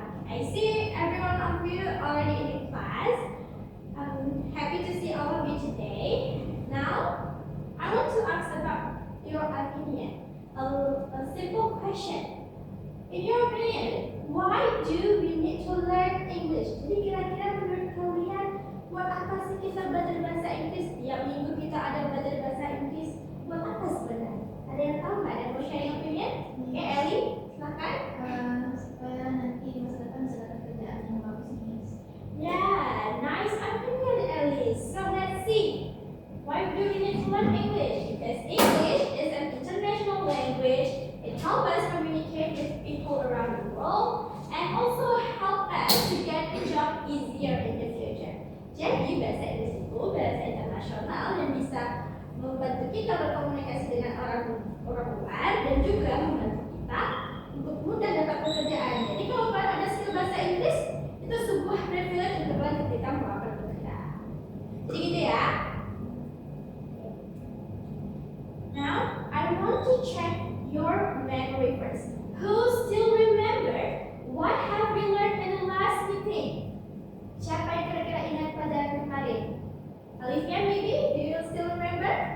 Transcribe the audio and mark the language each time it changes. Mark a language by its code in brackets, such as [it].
[en] I see every one of you already in the class. I'm happy to see all of you today. Now, I want to ask about your opinion. A simple question. In your opinion, why do we need to learn English? [id] Jadi kira-kira menurut kalian, buat apa sih kita belajar bahasa Inggris? Tiap minggu kita ada belajar bahasa Inggris. Buat apa sebenarnya? Ada yang tahu nggak? Ada yang mau [en] sharing opinion? [id] Oke, Eli, silakan. Supaya nanti di masa depan bisa dapat kerjaan yang bagus nih. [en] Yeah, nice opinion, Ellie. So let's see. Why do we need to learn English? Because English is an international language. It helps us communicate with people around the world and also help us to get a job easier in the future. [id] Jadi bahasa Inggris itu bahasa internasional yang bisa membantu kita berkomunikasi dengan orang luar dan juga membantu kita untuk mudah dapat pekerjaan. Jadi kalau kalian ada skill bahasa Inggris, itu sebuah privilege untuk kalian ketika melamar pekerjaan. Jadi gitu ya. [en] Now, I want to check your memory first. Who still remember what have we learned in the last meeting? [id] Siapa yang kira-kira ingat pelajaran kemarin? Olivia, [en] maybe? Do you still remember?